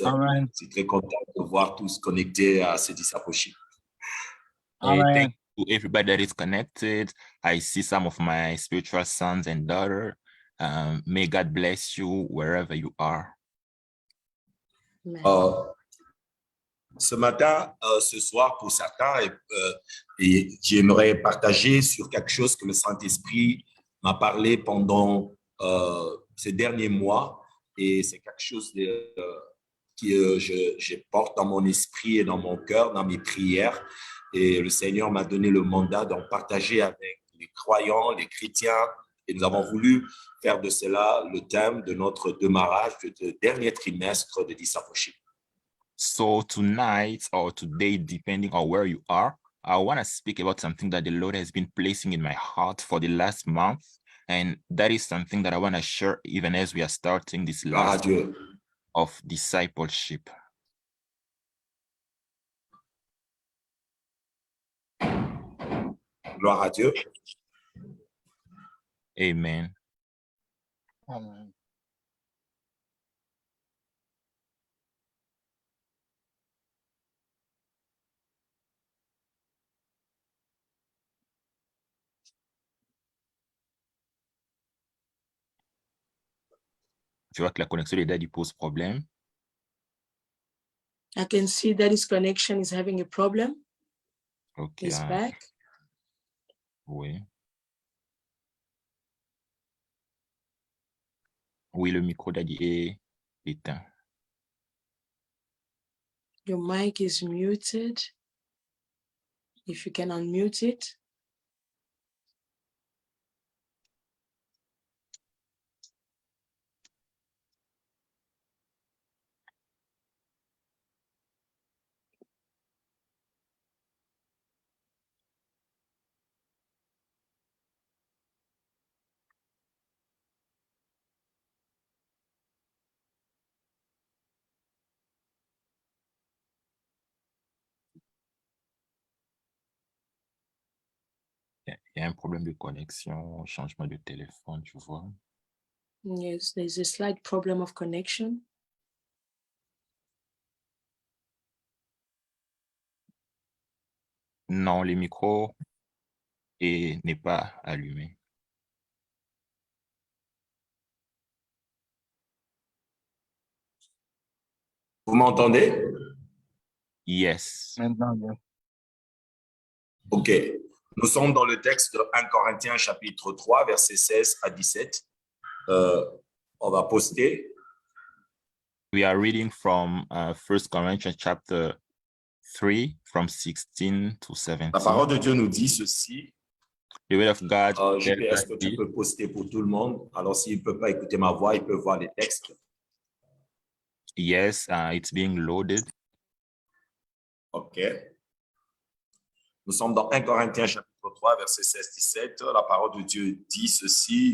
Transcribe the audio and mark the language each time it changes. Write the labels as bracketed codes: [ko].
[en] Amen. [fr] Je suis très content de voir tous connectés à ce discipleship. [en] Thank you to everybody that is connected. I see some of my spiritual sons and daughters. May God bless you wherever you are. [fr] Ce matin, ce soir, pour certains, et j'aimerais partager sur quelque chose que le Saint-Esprit m'a parlé pendant ces derniers mois, et c'est quelque chose que je porte dans mon esprit et dans mon cœur, dans mes prières, et le Seigneur m'a donné le mandat d'en partager avec les croyants, les chrétiens, et nous avons voulu faire de cela le thème de notre démarrage de dernier trimestre de discipleship. [en] So tonight or today, depending on where you are, I want to speak about something that the Lord has been placing in my heart for the last month. And that is something that I want to share even as we are starting this last [fr] Dieu. [en] of discipleship. [fr] Gloire à Dieu. [en] Amen. Amen. [fr] Tu vois que la connexion des Daddy pose problème. [en] I can see that his connection is having a problem. Ok. He's back. [fr] Oui. Oui, le micro Daddy est éteint. [en] Your mic is muted. If you can unmute it. [fr] Il y a un problème de connexion, changement de téléphone, tu vois. [en] Yes, there's a slight problem of connection. [fr] Non, le micro n'est pas allumé. Vous m'entendez? [en] Yes. [fr] Maintenant, oui. [en] OK. [fr] Nous sommes dans le texte de 1 Corinthiens chapitre 3, versets 16 à 17. On va poster. [en] We are reading from 1 Corinthians chapter 3 from 16 to 17. [fr] La parole de Dieu nous dit ceci. [en] The word of God. [fr] JP, est-ce que tu peux poster pour tout le monde? Alors, s'il ne peut pas écouter ma voix, il peut voir les textes. [en] Yes, it's being loaded. OK. [fr] Nous sommes dans 1 Corinthiens chapitre 3, verset 16-17. La parole de Dieu dit ceci.